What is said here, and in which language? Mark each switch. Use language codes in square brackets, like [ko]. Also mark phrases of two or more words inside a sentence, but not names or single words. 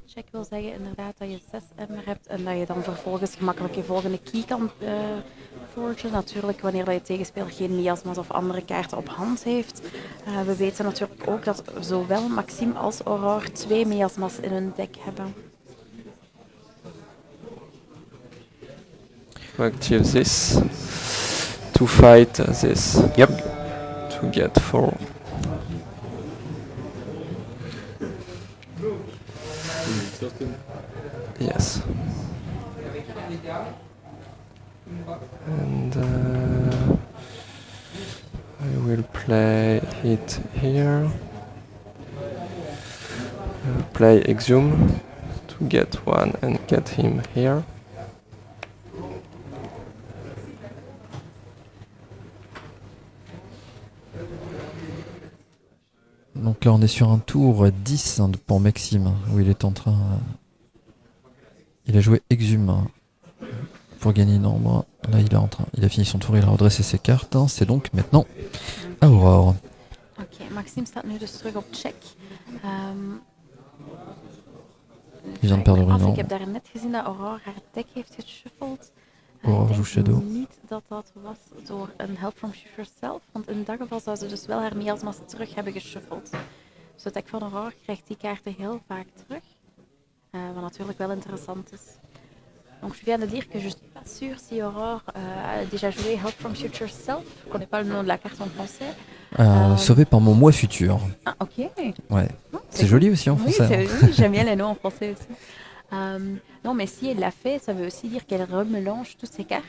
[nl] Check wil zeggen inderdaad dat je 6 emmer hebt en dat je dan vervolgens gemakkelijk je volgende key kan forgen. Natuurlijk wanneer dat je tegenspeler geen miasma's of andere kaarten op hand heeft. We weten natuurlijk ook dat zowel Maxime als Aurore 2 miasma's in hun deck hebben. [en] To active this. To fight this. Yep. To get 4. Yes. And I will play it here. Play Exhume to get 1 and get him here. [fr] Donc là on est sur un tour 10 pour Maxime, où il est en train... il a joué Exhume pour gagner une ombre. Là il a fini son tour, il a redressé ses cartes. C'est donc maintenant à Aurore. [nl] Oké, Maxime staat nu dus terug op check. [fr] Il vient de perdre une [nl] Ik [fr] ombre. [nl] heb daar net gezien dat Aurore haar deck heeft geshuffeld. [fr] Aurore [nl] Ik [fr] joue [nl] denk [fr] Shadow. [nl] niet dat dat was door een help from Future Self, want in dat geval zou ze dus wel haar miasma's terug hebben geshuffeld. Dus het deck van Aurore krijgt die kaarten heel vaak terug, wat natuurlijk wel interessant is. [fr] Donc je viens de dire que je suis pas sûre si Aurore a déjà joué Help from Future Self. Je connais pas le nom de la carte en français. Sauvé par mon moi futur. Ah, ok. Ouais. Oh, C'est joli aussi en Oui, français. oui, j'aime bien les noms en français aussi. Non, mais si elle l'a fait, ça veut aussi dire qu'elle remélange toutes ses cartes.